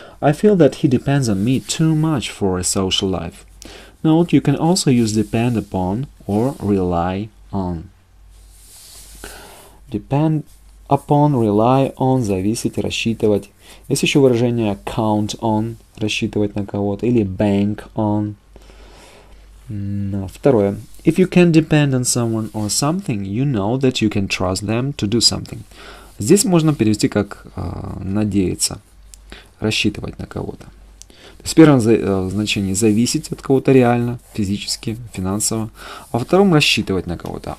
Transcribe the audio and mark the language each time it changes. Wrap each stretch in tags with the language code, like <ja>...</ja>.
<en>I feel that he depends on me too much for a social life. Note, you can also use depend upon or rely on.</en> <ru>Depend upon, rely on, зависеть, рассчитывать. Есть еще выражение count on, рассчитывать на кого-то, или bank on. Второе.</ru> <en>If you can depend on someone or something, you know that you can trust them to do something.</en> <ru>Здесь можно перевести как надеяться, рассчитывать на кого-то. То есть в первом значении зависеть от кого-то реально, физически, финансово, а во втором рассчитывать на кого-то.</ru>